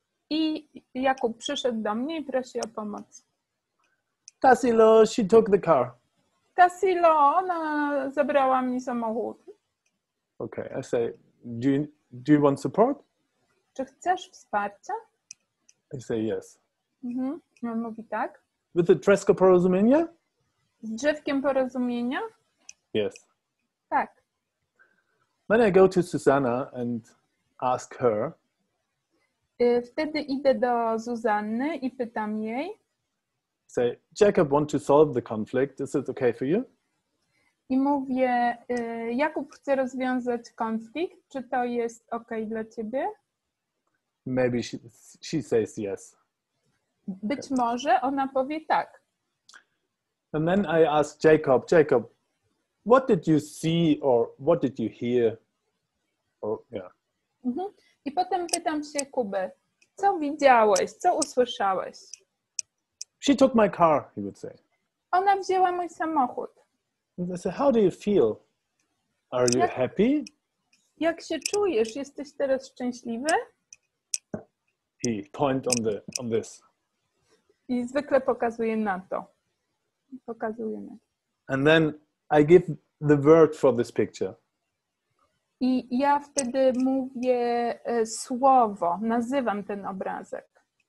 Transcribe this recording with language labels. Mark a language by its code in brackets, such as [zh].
[pl] I Jakub przyszedł do mnie i prosi o pomoc. [en] Tassilo, she took the car. [pl] Tassilo, ona zabrała mi samochód. [en] Okay, I say, do you want support? [pl] Czy chcesz wsparcia? [en] I say yes. [pl] On mówi tak. [en] With the Drzewko Porozumienia? [pl] Z drzewkiem porozumienia? [en] Yes. [pl] Tak. [en] Then I go to Susanna and ask her. [pl] Wtedy idę do Zuzanny i pytam jej. [en] Say, Jacob want to solve the conflict. Is it okay for you? [pl] I mówię, Jakub chce rozwiązać konflikt. Czy to jest okay dla ciebie? [en] Maybe she says yes. [pl] Być może ona powie tak. [en] And then I ask Jacob, what did you see or what did you hear? Or, yeah. [pl] I potem pytam się Kuby, co widziałeś, co usłyszałeś? [en] She took my car, he would say. [pl] Ona wzięła mój samochód. [en] And I say, how do you feel? Are you happy? [pl] Jak się czujesz? Jesteś teraz szczęśliwy? [en] He point on this. [pl] I zwykle pokazuje na to. Pokazuje na to. [en] And then I give the word for this picture. [pl] I ja wtedy mówię słowo, nazywam ten obrazek.